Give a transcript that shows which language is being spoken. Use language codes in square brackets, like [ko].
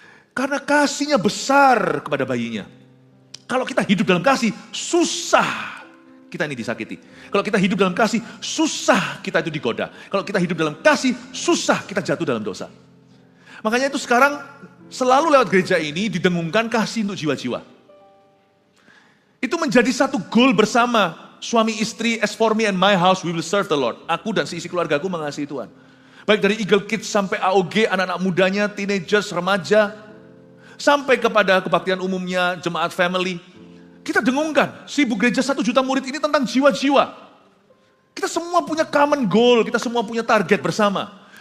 [id] Karena kasihnya besar kepada bayinya. Kalau kita hidup dalam kasih, susah kita ini disakiti. Kalau kita hidup dalam kasih, susah kita itu digoda. Kalau kita hidup dalam kasih, susah kita jatuh dalam dosa. Makanya itu sekarang selalu lewat gereja ini didengungkan kasih untuk jiwa-jiwa. Itu menjadi satu goal bersama. Suami istri, [en] as for me and my house, we will serve the Lord. [id] Aku dan seisi keluargaku mengasihi Tuhan. Baik dari Eagle Kids sampai AOG, anak-anak mudanya, teenagers, remaja, sampai kepada kebaktian umumnya, jemaat family. Kita dengungkan, sibuk gereja 1 juta murid ini tentang jiwa-jiwa. Kita semua punya common goal, kita semua punya target bersama.